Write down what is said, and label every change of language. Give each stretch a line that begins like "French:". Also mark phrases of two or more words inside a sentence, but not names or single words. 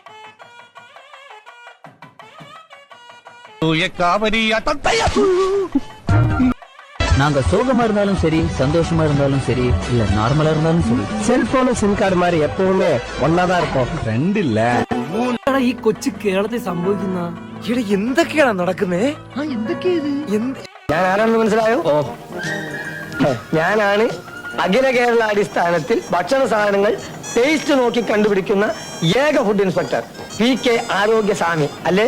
Tamil: நாங்க சோகமா இருந்தாலும் சரி, சந்தோஷமா இருந்தாலும் சரி, இல்ல நார்மலா இருந்தாலும் சரி, செல்போனும்
English: sim card
Tamil: மாதிரி எப்பவுமே ஒன்னாதான் இருக்கும்.
Malayalam: ഫ്രണ്ട് ഇല്ല. ഈ കൊച്ചു കേരളത്തിൽ സംഭവിക്കുന്ന ഇവിടെ എന്തൊക്കെയാണ് നടക്കുന്നേ? ഞാൻ ആരാണെന്ന് മനസ്സിലായോ? ഞാനാണ് അഖില കേരള അടിസ്ഥാനത്തിൽ ഭക്ഷണ സാധനങ്ങൾ ടേസ്റ്റ് നോക്കി കണ്ടുപിടിക്കുന്ന ഏക
English: food inspector
Malayalam: PK ആരോഗ്യസ്വാമി അല്ലേ?